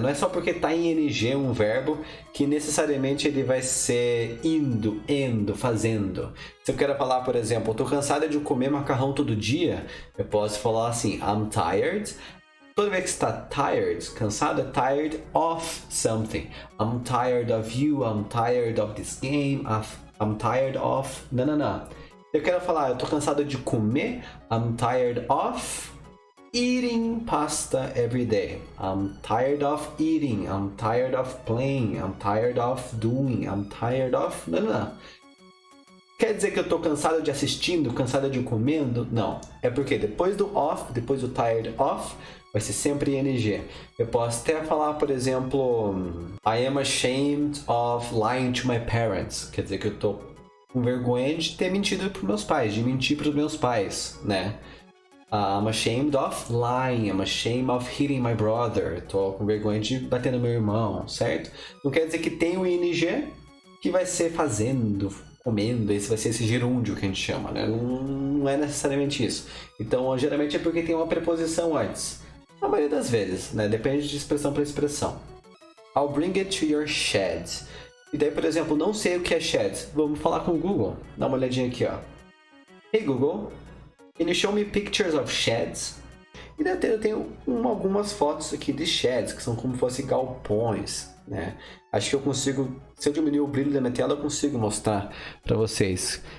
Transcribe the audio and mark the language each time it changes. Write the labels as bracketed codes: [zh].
[pt] Não é só porque está em ing um verbo que necessariamente ele vai ser indo, fazendo. Se eu quero falar, por exemplo, eu tô cansada de comer macarrão todo dia, eu posso falar assim, [en] I'm tired [pt] Toda vez que está tired, cansado, é tired of something. [en] I'm tired of you, I'm tired of this game, I'm tired of... [pt] Não. Eu quero falar, eu tô cansado de comer. [en] I'm tired of eating pasta every day. I'm tired of eating. I'm tired of playing. I'm tired of doing. I'm tired of... [pt] Não. Quer dizer que eu tô cansado de assistindo, cansado de comendo? Não. É porque depois do of, depois do tired of, vai ser sempre ing. Eu posso até falar, por exemplo, [en] I am ashamed of lying to my parents. [pt] Quer dizer que eu tô com vergonha de ter mentido para meus pais, de mentir para os meus pais, né? [en] I'm ashamed of lying, I'm ashamed of hitting my brother. [pt] Tô com vergonha de bater no meu irmão, certo? Não quer dizer que tem o ing que vai ser fazendo, comendo, esse vai ser esse gerúndio que a gente chama, né? Não é necessariamente isso. Então, geralmente é porque tem uma preposição antes. Na maioria das vezes, né? Depende de expressão para expressão. [en] I'll bring it to your shed. [pt] E daí, por exemplo, não sei o que é shed. Vamos falar com o Google. Dá uma olhadinha aqui, ó. [en] Hey Google, can you show me pictures of sheds? [pt] E daí eu tenho algumas fotos aqui de sheds, que são como se fossem galpões, né? Acho que eu consigo, se eu diminuir o brilho da minha tela, eu consigo mostrar para vocês.